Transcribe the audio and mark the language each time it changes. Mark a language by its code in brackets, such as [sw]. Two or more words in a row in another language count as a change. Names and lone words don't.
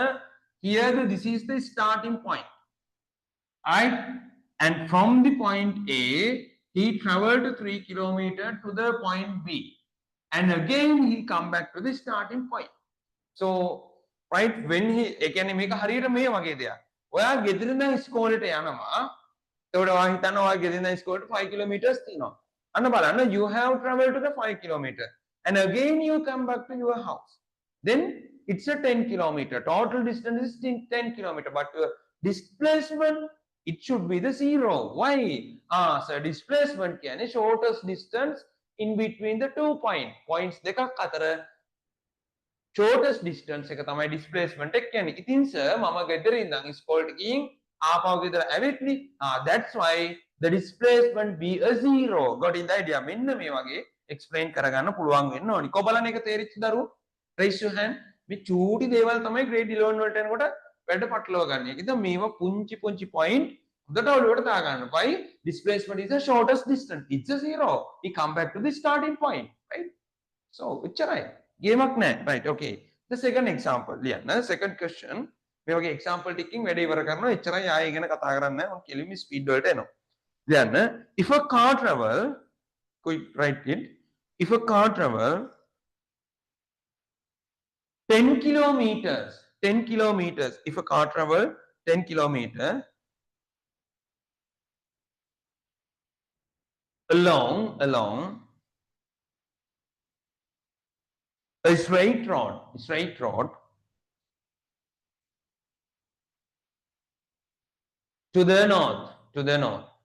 [en] Here this is the starting point. Right? And from the point A, he traveled 3 kilometer to the point B. And again he come back to the starting point. So, right, when he [si] ඒකනේ මේක හරියට මේ වගේ දෙයක්. ඔයා ගෙදරින් ඉස්කෝලේට යනවා. ඒකට ඔයා හිතනවා ඔයා ගෙදරින් ඉස්කෝලේට 5 kilometers තියෙනවා. අන්න බලන්න [en] you have traveled to the 5 kilometer and again you come back to your house. Then it's a 10 kilometer. Total distance is 10 kilometer, but your displacement it should be the zero. Why? So displacement කියන්නේ shortest distance in between the 2 points. [si] Points දෙකක් අතර [en] shortest distance [si] එක තමයි displacement එක කියන්නේ. ඉතින් sir මම ගෙදර ඉඳන් ඉස්කෝලේට ගිහින් ආපහු ගෙදර ඇවිත්ලි. [en] That's why the displacement be a zero. Got in the idea? [si] මෙන්න මේ වගේ explain කරගන්න පුළුවන් වෙන්න ඕනි. කොබලන එක තේරිච්ච දරුවෝ? [en] Raise your hand. [si] මේ චූටි දේවල් තමයි grade 11 වලට එනකොට වැඩ පටලව ගන්න. ඉතින් මේවා පුංචි පුංචි point හොඳට ඔළුවට දා ගන්න. [en] Why? Displacement is the shortest distance. It's a zero. We come back to the starting point, right? [si] So එච්චරයි. ගේමක් නැහැ. [en] Right, okay. The second example. ලියන්න. Second question. [si] මේ වගේ example ටිකකින් වැඩ ඉවර කරනවා. එච්චරයි ආයෙ ඉගෙන කතා කරන්නේ නැහැ. මම කෙලින්ම speed වලට එනවා. ලියන්න. [en] If a car travel, quick write it. If a car travel 10 kilometers, 10 kilometers. If a car travel 10 kilometers along a straight road to the north.